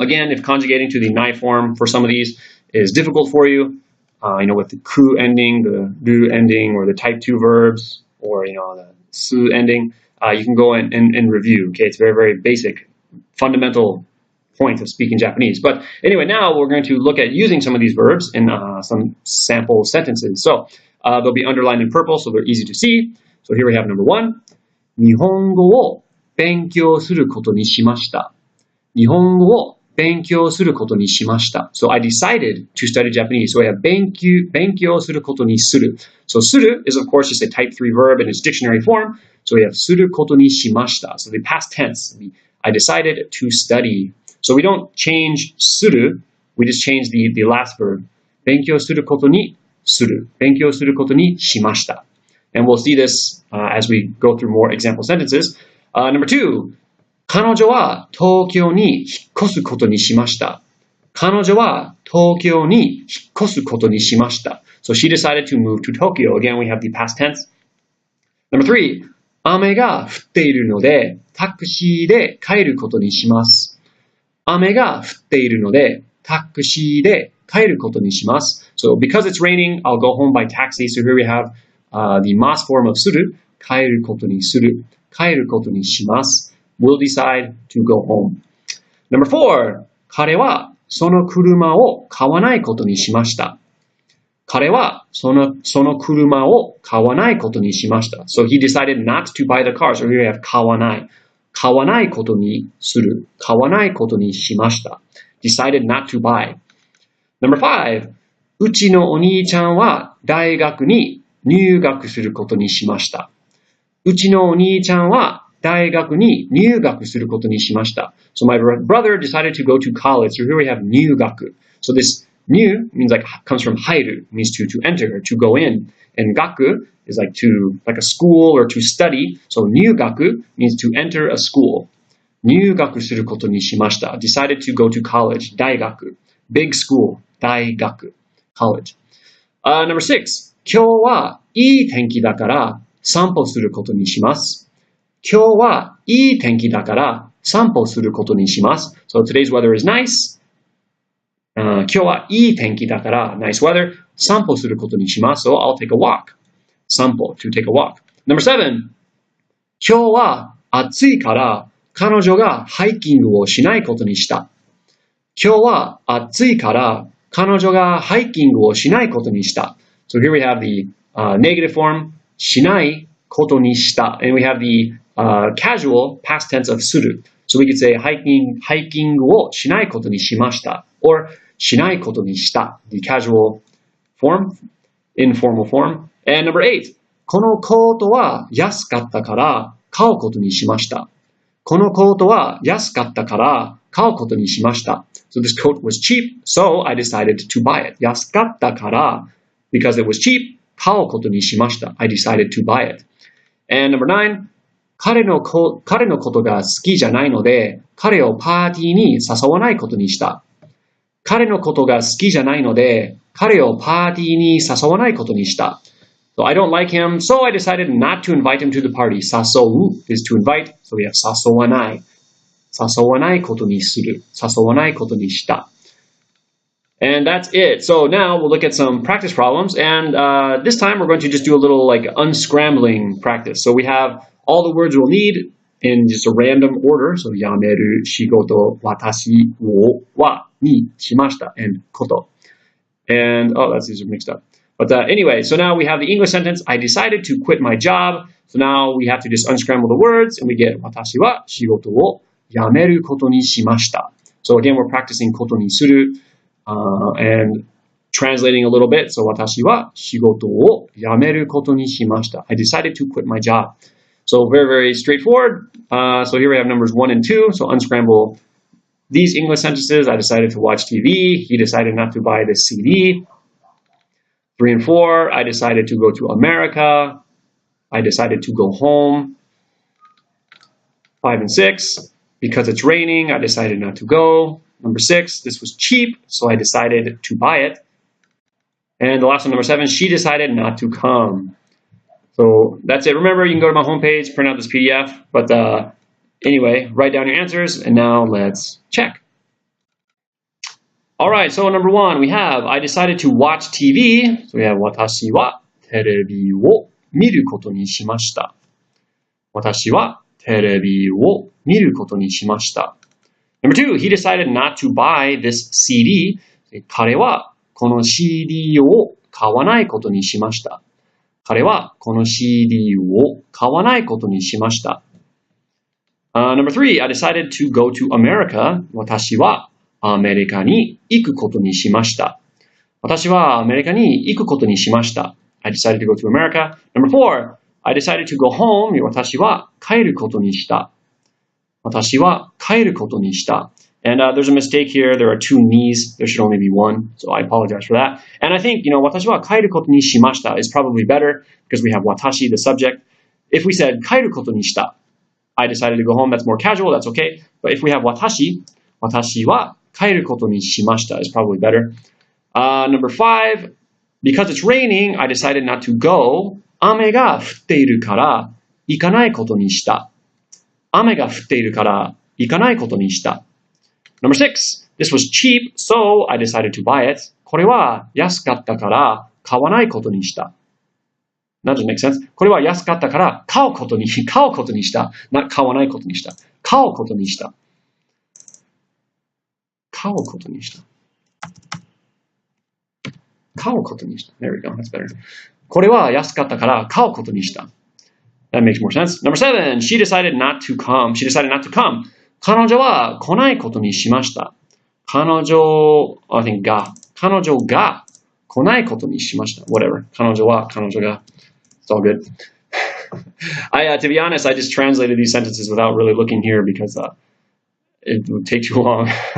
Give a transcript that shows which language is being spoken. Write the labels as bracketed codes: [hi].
[en] Again, if conjugating to the nai form for some of these is difficult for you, with the ku ending, the ru ending, or the type 2 verbs, or the su ending, you can go and review. Okay, it's very, very basic, fundamental point of speaking Japanese. But anyway, now we're going to look at using some of these verbs in some sample sentences. So they'll be underlined in purple, so they're easy to see. So here we have number 1. [ja] 日本語を勉強することにしました。日本語を勉強することにしました。 [en] So I decided to study Japanese. So we have [ja] 勉強することにする. [en] So する is of course just a type 3 verb in its dictionary form. So we have [ja] することにしました. [en] So the past tense. I decided to study. So we don't change する. We just change the last verb. [ja] 勉強することにする. 勉強することにしました. [en] And we'll see this as we go through more example sentences. Number 2. [ja] 彼女は東京に引っ越すことにしました。彼女は東京に引っ越すことにしました。 [en] So she decided to move to Tokyo. Again, we have the past tense. Number 3. [ja] 雨が降っているので、タクシーで帰ることにします。雨が降っているので、タクシーで帰ることにします。 [en] So because it's raining, I'll go home by taxi. So here we have the mas form of する。帰ることにする。帰ることにします。 Will decide to go home. Number 4. [ja] 彼はその車を買わないことにしました。彼はその車を買わないことにしました。 [en] So he decided not to buy the car. So here we have 買わない。 [ja] 買わないことにする。買わないことにしました。 [en] Decided not to buy. Number 5. [ja] うちのお兄ちゃんは大学に入学することにしました。うちのお兄ちゃんは大学に入学することにしました。 [en] So my brother decided to go to college. So here we have 入学. So this 入 means like comes from 入る, means to enter, to go in. And 学 is like a school or to study. So 入学 means to enter a school. [ja] 入学することにしました。 [en] Decided to go to college. 大学.Big school. 大学.College. Number 6. [ja] 今日はいい天気だから散歩することにします。今日はいい天気だから散歩することにします。 [en] So today's weather is nice. [ja] 今日はいい天気だから [en] nice weather. [ja] 散歩することにします。 [en] So I'll take a walk. 散歩 to take a walk. Number 7. [ja] 今日は暑いから彼女がハイキングをしないことにした。今日は暑いから彼女がハイキングをしないことにした。 [en] So here we have the negative form [ja] しないことにした。 [en] And we have the casual past tense of する。 So we could say [ja] ハイキングをしないことにしました。 or しないことにした。 [en] The casual form, informal form. And number 8. [ja] このコートは安かったから買うことにしました。このコートは安かったから買うことにしました。 [en] So this coat was cheap, so I decided to buy it. [ja] 安かったから [en] because it was cheap, [ja] 買うことにしました。 [en] I decided to buy it. And number 9. [ja] 彼のことが好きじゃないので、彼をパーティーに誘わないことにした。彼のことが好きじゃないので、彼をパーティーに誘わないことにした。 [en] So I don't like him, so I decided not to invite him to the party. 誘う is to invite, so we have 誘わない。 [ja] 誘わないことにする。誘わないことにした。 [en] And that's it. So now we'll look at some practice problems. And this time we're going to just do a little like unscrambling practice. So we have all the words we'll need in just a random order. [ja] So 辞める、仕事、私を、は、に、しました、 [en] and [ja] こと。 [en] And, oh, these are mixed up. But anyway, so now we have the English sentence. I decided to quit my job. So now we have to just unscramble the words and we get [ja] 私は仕事を辞めることにしました。 [en] So again, we're practicing ことにする。 And translating a little bit. So [ja] 私は仕事を辞めることにしました。 [en] I decided to quit my job. So very, very straightforward. So here we have numbers 1 and 2. So unscramble these English sentences. I decided to watch TV. He decided not to buy the CD. 3 and 4. I decided to go to America. I decided to go home. 5 and 6. Because it's raining, I decided not to go. Number 6, this was cheap, so I decided to buy it. And the last one, number 7, she decided not to come. So that's it. Remember, you can go to my homepage, print out this PDF. But anyway, write down your answers, and now let's check. All right, so number 1, we have, I decided to watch TV. So we have, [ja] 私はテレビを見ることにしました。私はテレビを見ることにしました。 [en] Number 2, he decided not to buy this CD. [ja] 彼はこの CD を買わないことにしました。彼はこの CD を買わないことにしました。 [en] Number 3, I decided to go to America. [ja] 私はアメリカに行くことにしました。私はアメリカに行くことにしました。 [en] I decided to go to America. Number 4, I decided to go home. [ja] 私は帰ることにした。私は帰ることにした。 [en] And there's a mistake here. There are 2 me's. There should only be 1. So I apologize for that. And I think, [ja] 私は帰ることにしました [en] is probably better because we have watashi, the subject. If we said [ja] 帰ることにした, [en] I decided to go home. That's more casual. That's okay. But if we have watashi, [ja] 私は帰ることにしました [en] is probably better. Number 5, because it's raining, I decided not to go. [ja] 雨が降っているから行かないことにした。雨が降っているから行かないことにした。 [en] Number 6, this was cheap, so I decided to buy it. [ja] これは安かったから買わないことにした。 [en] That doesn't make sense. [ja] これは安かったから買うことにした。買わないことにした。買うことにした。買うことにした。買うことにした。 [en] There we go. That's better. [ja] これは安かったから買うことにした。 [en] That makes more sense. Number 7, she decided not to come. She decided not to come. [ja] 彼女は来ないことにしました。彼女が来ないことにしました。 [en] Whatever. 彼女が。It's all good. To be honest, I just translated these sentences without really looking here because it would take too long.